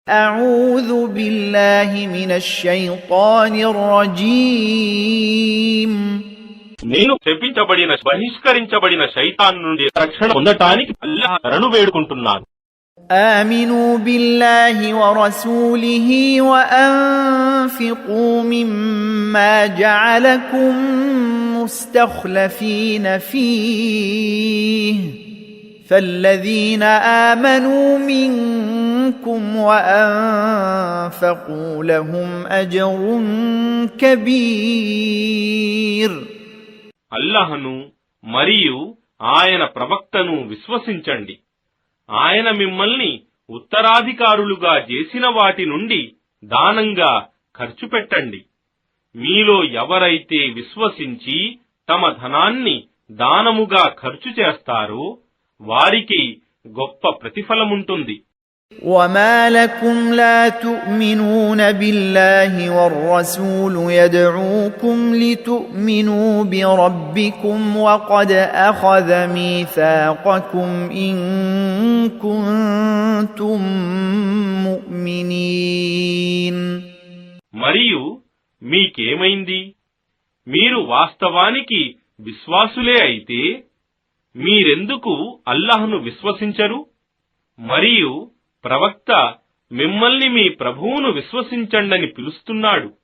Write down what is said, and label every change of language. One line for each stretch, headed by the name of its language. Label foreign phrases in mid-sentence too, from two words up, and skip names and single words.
Arabic: أعوذ بالله من الشيطان الرجيم
Telugu: నేను శపించబడిన బహిష్కరించబడిన శైతాన్ నుండి రక్షణ పొందటానికి అల్లాహ్ శరణు వేడుకుంటున్నాను.
Arabic: آمنوا بالله ورسوله وأنفقوا مما جعلكم مستخلفين فيه فالذين آمنوا منكم وأنفقوا لهم أجر كبير.
Telugu: అల్లాహ్ను మరియు ఆయన ప్రవక్తను విశ్వసించండి. ఆయన మిమ్మల్ని ఉత్తరాధికారులుగా చేసిన వాటి నుండి దానంగా ఖర్చు పెట్టండి. మీలో ఎవరైతే విశ్వసించి తమ ధనాన్ని దానముగా ఖర్చు చేస్తారో వారికి గొప్ప ప్రతిఫలముంటుంది.
Arabic: وما لكم لا تؤمنون بالله والرسول يدعوكم لتؤمنوا بربكم وقد أخذ ميثاقكم إن كنتم مؤمنين.
Telugu: మరియు మీకేమైంది? మీరు వాస్తవానికి విశ్వాసులే అయితే మీరెందుకు అల్లాహ్ను విశ్వసించరు? మరియు ప్రవక్త మిమ్మల్ని మీ ప్రభువును విశ్వసించండని పిలుస్తున్నాడు.